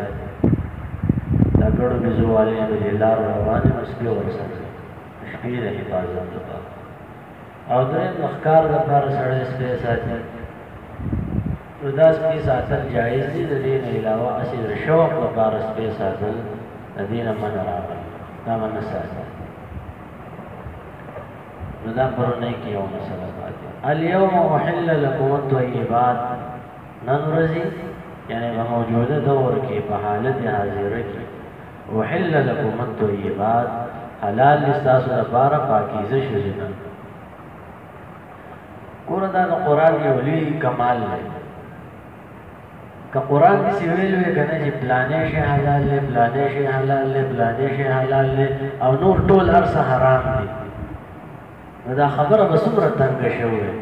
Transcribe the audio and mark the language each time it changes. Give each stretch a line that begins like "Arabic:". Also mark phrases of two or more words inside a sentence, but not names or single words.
Pashto: دا ګړو بېزو والې د دې لارو روان دي، نو سپي ورسره شپې د حفاظت لپاره، او دریم د ښکار لپاره سړی سپی ساتي. نو دا سپي ساتل جایز دي. د دې نه علاوه هسې د شوق لپاره سپی ساتل د دې نه منع راغلی، دا به نه ساتي. نو دا پرونی کې یو مسله پاتې
Arabic: اليوم احل لكم الطيبات
Pashto: نن ورځې یعنی په موجوده دور کې په حالت حاضره کې
Arabic: احل لكم الطيبات
Pashto: حلال لستاسو لپاره پاکیزه شوزونه ګوره دا د قرآن یو لوی کمال دی که قرآن داسې ویل وی که نه چې پلانې شی حلال دی پلانې شی حلال دی پلانې شی حلال دی او نور ټول هر څه حرام دی نو دا خبره به څومره تنګه شوې